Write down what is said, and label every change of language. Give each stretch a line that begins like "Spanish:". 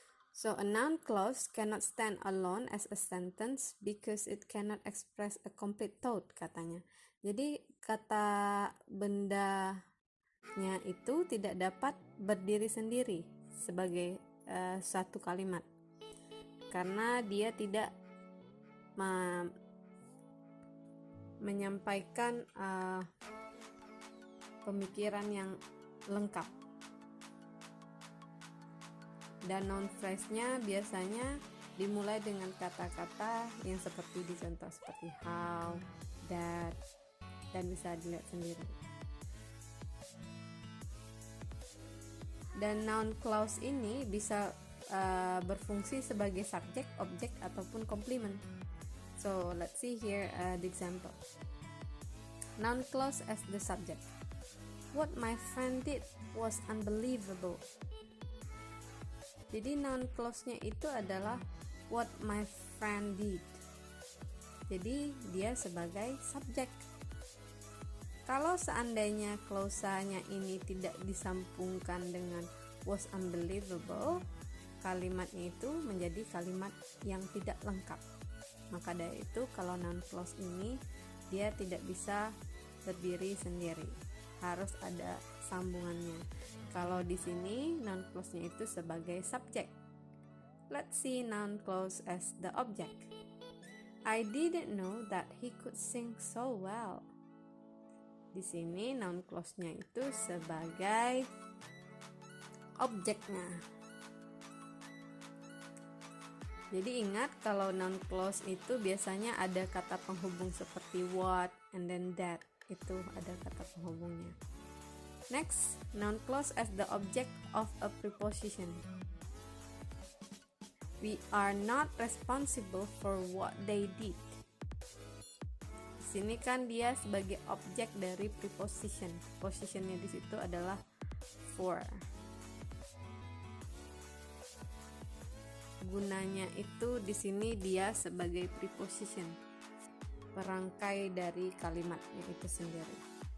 English: So a noun clause cannot stand alone as a sentence because it cannot express a complete thought, katanya.
Indonesian: Jadi kata bendanya itu tidak dapat berdiri sendiri sebagai satu kalimat karena dia tidak menyampaikan pemikiran yang lengkap. Dan noun phrase-nya biasanya dimulai dengan kata-kata yang seperti di contoh seperti how, that, dan bisa dilihat sendiri. Dan noun clause ini bisa berfungsi sebagai subjek, objek, ataupun complement.
English: So let's see here the example. Noun clause as the subject. What my friend did was unbelievable.
Indonesian: Jadi noun clause-nya itu adalah what my friend did. Jadi dia sebagai subjek. Kalau seandainya klausanya ini tidak disambungkan dengan was unbelievable, kalimatnya itu menjadi kalimat yang tidak lengkap. Maka dari itu kalau noun clause ini dia tidak bisa berdiri sendiri, harus ada sambungannya. Kalau di sini noun clause-nya itu sebagai subjek.
English: Let's see noun clause as the object. I didn't know that he could sing so well.
Indonesian: Di sini noun clause-nya itu sebagai objeknya. Jadi ingat kalau noun clause itu biasanya ada kata penghubung seperti what and then that. Itu ada kata penghubungnya.
English: Next, noun clause as the object of a preposition. We are not responsible for what they did.
Indonesian: Di sini kan dia sebagai objek dari preposition. Prepositionnya di situ adalah for. Gunanya itu di sini dia sebagai preposition, perangkai dari kalimatnya itu sendiri.